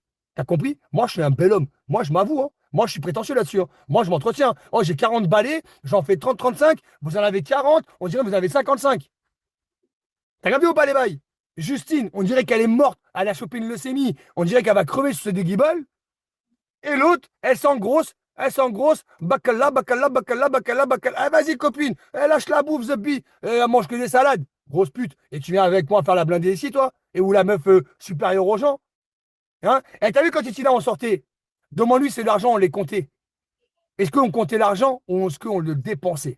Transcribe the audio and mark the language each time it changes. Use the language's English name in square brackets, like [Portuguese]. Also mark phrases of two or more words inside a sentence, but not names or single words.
[French] T'as compris? Moi, je suis un bel homme. Moi, je m'avoue, hein. Moi, je suis prétentieux là-dessus. Hein. Moi, je m'entretiens. Oh, j'ai 40 balais, j'en fais 30-35, vous en avez 40, on dirait que vous en avez 55. T'as regardé ou pas les bails? Justine, on dirait qu'elle est morte, elle a chopé une leucémie, on dirait qu'elle va crever sur ses deux guibolles. Et l'autre, elle s'engrosse, bacala, bacala, bacala, bacala, bacala. Ah, vas-y, copine, elle lâche la bouffe, Zebbi, elle mange que des salades. Grosse pute. Et tu viens avec moi faire la blindée ici, toi? Et où la meuf supérieure aux gens? Hein? Et t'as vu quand Titina on sortait? Demande-lui si l'argent, on les comptait. Est-ce qu'on comptait l'argent ou est-ce qu'on le dépensait?